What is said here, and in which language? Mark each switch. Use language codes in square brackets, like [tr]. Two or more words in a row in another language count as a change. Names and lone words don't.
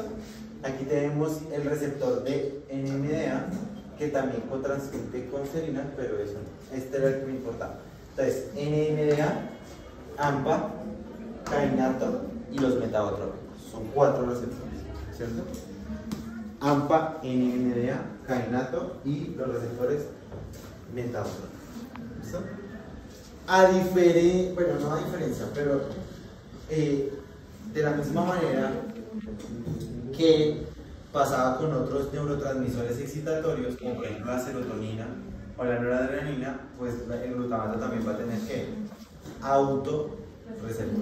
[es] Aquí tenemos el receptor de NMDA, que también cotranscribe con serina, pero eso no. Este era el que me importaba. Entonces, NMDA, AMPA, kainato y los metabotrópicos. Son 4 receptores, ¿cierto? AMPA, NMDA, kainato y los receptores metabotrópicos. ¿Listo? Bueno, no a diferencia, pero de la misma manera que pasaba con otros neurotransmisores excitatorios, como por ejemplo la serotonina o la noradrenalina, pues el glutamato también va a tener que autorreceptor.